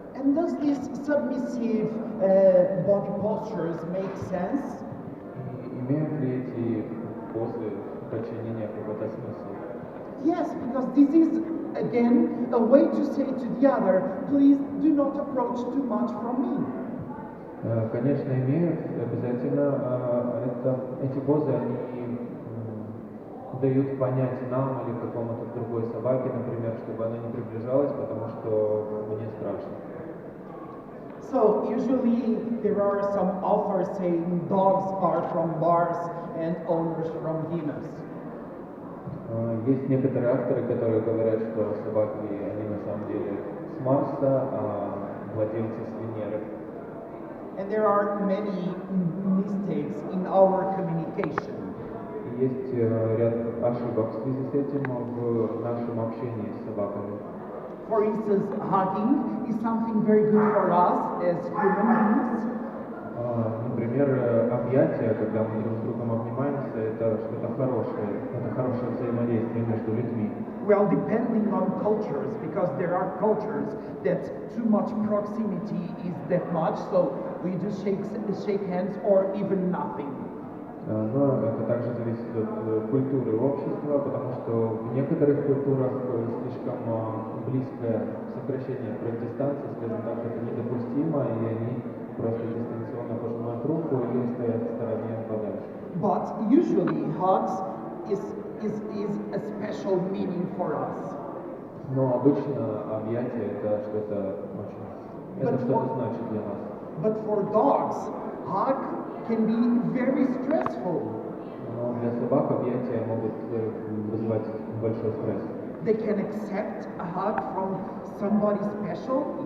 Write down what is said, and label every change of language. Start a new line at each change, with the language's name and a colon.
English: And does this submissive body postures make sense?
Russian: И имеют ли эти позы подчинения какой-то смысл?
English: Yes, because this is again a way to say to the other, please do not approach too much from me.
Russian: Конечно, имеют обязательно. Эти позы, они дают понять нам или какому-то другой собаке, например, чтобы она не приближалась, потому что мне страшно.
English: So usually there are some authors saying dogs are from Mars and owners from Venus.
Russian: Есть некоторые авторы, которые говорят, что собаки, они на самом деле с Марса, а владельцы с Венеры.
English: And there are many mistakes in our communication.
Russian: Есть ряд ошибок в связи с этим в нашем общении с собаками.
English: For instance, hugging is something very good for us as human beings.
Russian: Например, объятия, когда мы друг с другом обнимаемся, это что-то хорошее, это хорошее взаимодействие между людьми.
English: Well, depending on cultures, because there are cultures that too much proximity is that much, so we do shake hands or even nothing.
Russian: Но это также зависит от культуры общества, потому что в некоторых культурах слишком близкое сокращение дистанции, скажем так, это недопустимо, и они просто дистанционно пожимают руку или стоят в стороне подальше.
English: But usually hugs is a special meaning for us.
Russian: Но обычно объятие это что-то очень, это что-то значит для нас.
English: But for dogs, hug can be very stressful.
Russian: Но для собак объятия могут вызывать большой стресс.
English: They can accept a hug from somebody special?